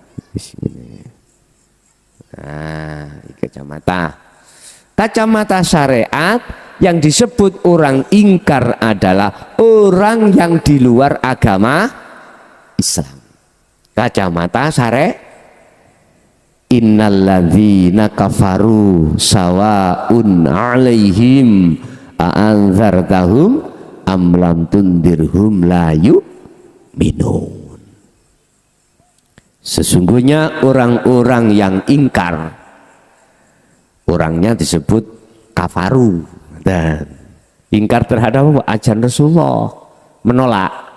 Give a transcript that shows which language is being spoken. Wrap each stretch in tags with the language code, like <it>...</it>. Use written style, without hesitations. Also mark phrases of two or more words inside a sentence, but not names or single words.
<id>Nah, kacamata syariat yang disebut orang ingkar adalah orang yang di luar agama Islam. Kacamata syariat</id> <ar>إن الذين كفروا سواء عليهم أأنذرتهم أم لم تنذرهم لا يؤمنون.</ar> <id>Sesungguhnya orang-orang yang ingkar, orangnya disebut kafaru, dan ingkar terhadap ajaran Rasulullah, menolak.</id>